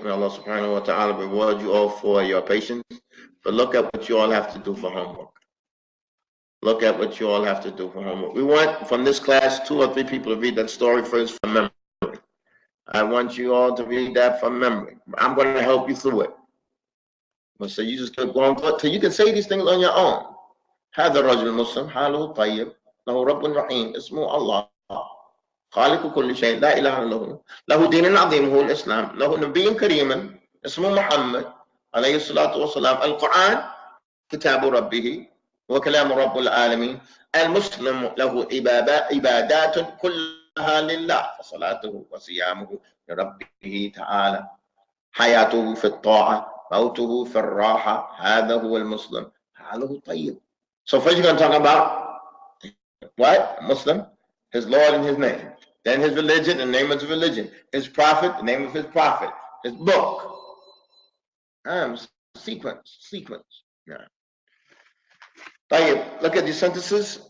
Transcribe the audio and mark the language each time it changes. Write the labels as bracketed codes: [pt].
[en] May Allah subhanahu wa ta'ala reward you all for your patience. But look at what you all have to do for homework. Look at what you all have to do for homework. We want from this class 2 or 3 people to read that story first from memory. I want you all to read that from memory. I'm going to help you through it. So you just keep going till you can say these things on your own. [ar] هذا الرجل المسلم حاله طيب له رب رحيم اسمه الله خالق كل شيء لا إله إلا هو له دين عظيم هو الإسلام له نبي كريم اسمه محمد عليه الصلاة والسلام القرآن كتاب ربه وكلام رب العالمين المسلم له عبادات كلها لله فصلاته وصيامه لربه تعالى حياته في الطاعة موته في الراحة هذا هو المسلم حاله طيب. [en] So first you're going to talk about what? Muslim, his Lord and his name. Then his religion, the name of his religion. His prophet, the name of his prophet. His book. Sequence. Yeah. طيب, look at these sentences.